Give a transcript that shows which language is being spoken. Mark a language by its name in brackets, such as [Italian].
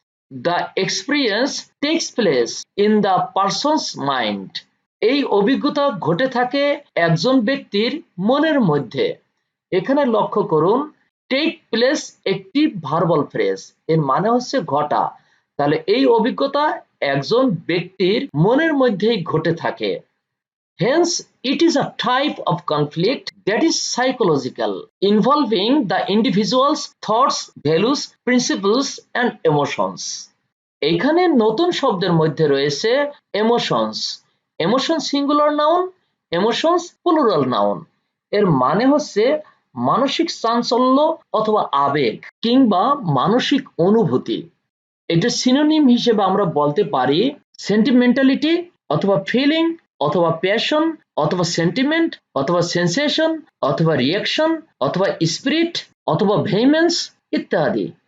[English] The experience takes place in the person's mind, [Bangla] এই অভিজ্ঞতা ঘটে থাকে একজন ব্যক্তির মনের মধ্যে। এখানে লক্ষ্য করুন টেক প্লেস একটি ভার্বাল ফ্রেজ, এর মানে হচ্ছে ঘটা। তাহলে এই অভিজ্ঞতা একজন ব্যক্তির মনের মধ্যেই ঘটে থাকে। [English] Hence, it is a type of conflict that is psychological, involving the individual's thoughts, values, principles, and emotions. [Bangla] এইখানে নতুন শব্দের মধ্যে রয়েছে emotions. [English] Emotion singular noun, emotions plural noun. [Bangla] এর মানে হচ্ছে মানসিক চাঞ্চল্য অথবা আবেগ কিংবা মানসিক অনুভূতি। এটা সিনোনিম হিসেবে আমরা বলতে পারি সেন্টিমেন্টালিটি অথবা ফিলিং অথবা প্যাশন অথবা সেন্টিমেন্ট অথবা সেন্সেশন অথবা রিয়াকশন অথবা স্পিরিট অথবা ভেহিমেন্স ইত্যাদি।